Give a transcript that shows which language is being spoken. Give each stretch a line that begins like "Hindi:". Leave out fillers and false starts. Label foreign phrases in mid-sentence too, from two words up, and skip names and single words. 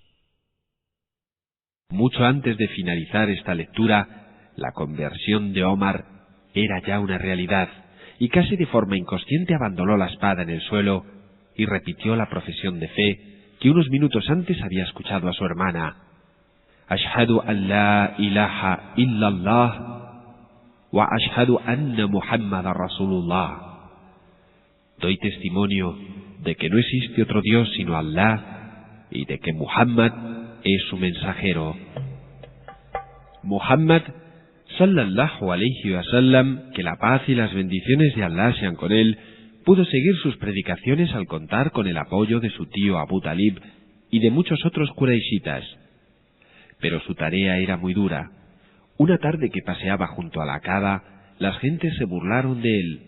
Spanish: Mucho antes de finalizar esta lectura, la conversión de Omar era ya una realidad, y casi de forma inconsciente abandonó la espada en el suelo y repitió la profesión de fe que unos minutos antes había escuchado a su hermana.
Arabic: أشهد أن لا إله إلا الله وأشهد أن محمدا رسول الله.
Spanish: Doy testimonio de que no existe otro Dios sino Allah y de que Muhammad es su mensajero.
Arabic: محمد صلى الله عليه وسلم,
Spanish: que la paz y las bendiciones de Allah sean con él, pudo seguir sus predicaciones al contar con el apoyo de su tío Abu Talib y de muchos otros quraishitas. Pero su tarea era muy dura. Una tarde que paseaba junto a la Kaaba, las gentes se burlaron de él.